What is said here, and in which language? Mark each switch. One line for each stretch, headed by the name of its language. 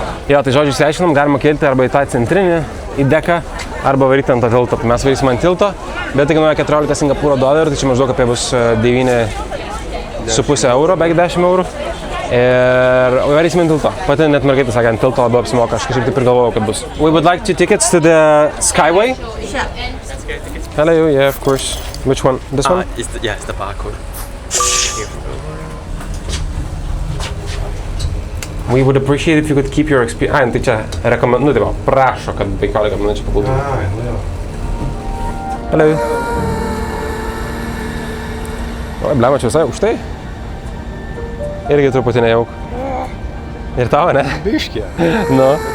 Lithuanian: Jo, tai žodžiu, išsiaiškinam, galima kelti arba į tą centrinį, į deką, arba varyti ant to tilto. Mes varysim ant tilto, bet tai kainuoja 14 Singapūro dolerių, tai čia maždaug apie bus 9,5 eurų, beveik 10 eurų. Ir varysim ant tilto. Pati net mergaitė sakė, ant tilto labiau apsimoka, aš kažkaip taip ir galvojau, kad bus.
English: We would like 2 tickets to the Skyway. Sure. Hello, yeah, of course. Which one? This one? It's the barcode. We would appreciate if you could keep your experience.
Lithuanian: Tai čia rekomenduoju, tai va, prašo, kad 15 minučių pabūtų.
English: Hello.
Lithuanian: O, blema, čia visai aukštai. Irgi truputį nejauk. Ir tavo, ne? Biškė. Nu.